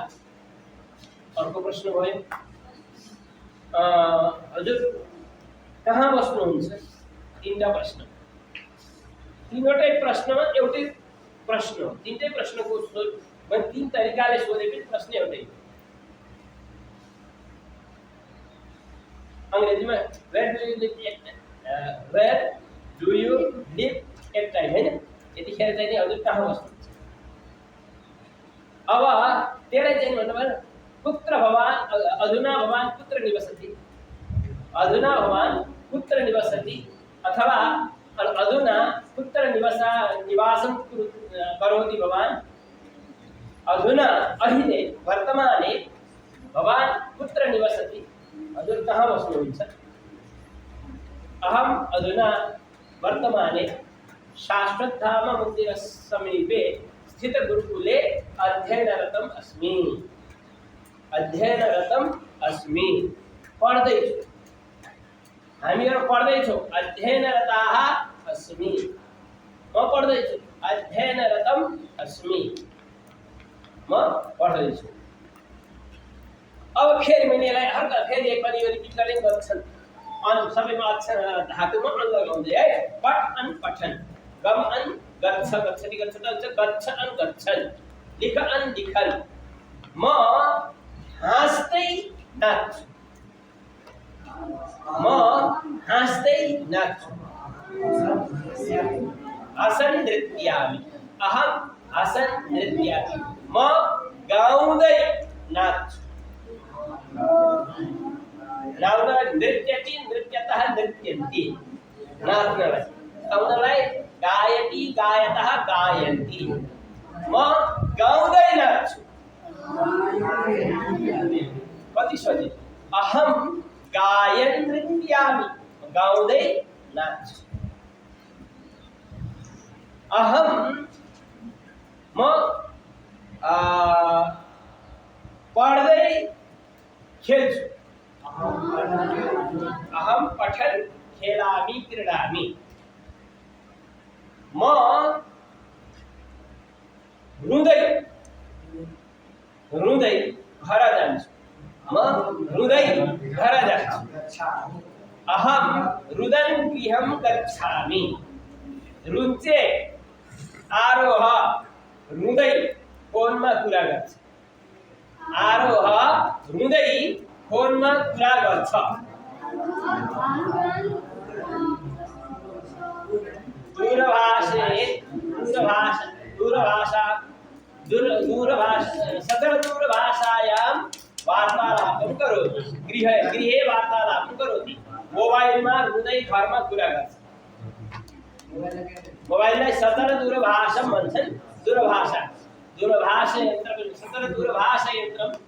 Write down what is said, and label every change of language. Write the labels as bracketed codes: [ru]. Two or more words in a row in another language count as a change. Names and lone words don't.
[ne] अर्को प्रश्न भयो। हजुर कहाँ बस्नुहुन्छ? तीनटा प्रश्न। तीनवटै प्रश्नमा एउटै प्रश्न हो। तीनटै प्रश्नको मैले तीन तरिकाले सोधे पनि प्रश्न एउटै हो। अंग्रेजीमा [en] where do you live at time [ne] हैन। यतिखेर चाहिँ नि हजुर कहाँ बस्नुहुन्छ? अब त्यसलाई चाहिँ भन्नुभयो [sa] पुत्र भवान अधुना भवान पुत्र निवसति, अधुना भवान पुत्र निवसति, अथवा अधुना पुत्र निवासं करोति भवान, अधुना अहिले वर्तमाने भवान पुत्र निवसति, [ne] हजुर कहाँ बस्नुहुन्छ? [sa] अहम अधुना वर्तमाने शाश्वतधाम मन्दिर समीपे स्थित गुरुकुले अध्ययनरतम अस्मि, अध्ययनरतम अस्मि, [ne] पढ्दैछु। हामीहरू पढ्दैछौँ, [sa] अध्ययनरताः अस्मि, [ne] म पढ्दैछु, [sa] अध्ययनरतम अस्मि, [ne] म पढ्दैछु। अब फेरि मैले यसलाई हल्का फेरि एकपल्ट यो रिपिट गर्ने गर्छन्। सबैमा अक्षर धातुमा अन लगाउँदै है। [sa] पठ अन पठन, गम अन गच्छ गच्छति गच्छत गच्छ अन गच्छन्, लिख अन लिखन्, [ne] म हाँस्दै नाच्छु, म हाँस्दै नाच्छु, [sa] हसन नृत्यामि, अहम हसन नृत्यामि, [ne] म गाउँदै नाच्छु, [sa] गाउँदा नृत्यति नृत्यतः नृत्यन्ति, [ne] नाच्नलाई गाउनलाई [sa] गायति गायतः गायन्ति, [ne] म गाउँदै नाच्छु। कति सजिलो। [sa] अहम गायन नृत्यामि, [ne] गाउँदै नाच्छु। अहम म पढ्दै खेल्छु, [sa] अहम पठन खेलामि क्रीडामि, [ne] म रुँदै रुँदै घर जान्छु, म रुँदै घर जान्छु। [sa] अहम रुदन गृहं गच्छामि, [ne] रुचे आरोह रुँदै फोनमा कुरा गर्छ, आरोह रुँदै फोनमा कुरा गर्छ। [sa] दूरभाषायां वार्तालापं करोति, गृहे वार्तालापं करोति, [ne] मोबाइलमा रुँदै घरमा कुरा गर्छ। मोबाइललाई सतर दूरभाषा भन्छन्। दूरभाषा यन्त्र पनि सतर दूरभाषा यन्त्र।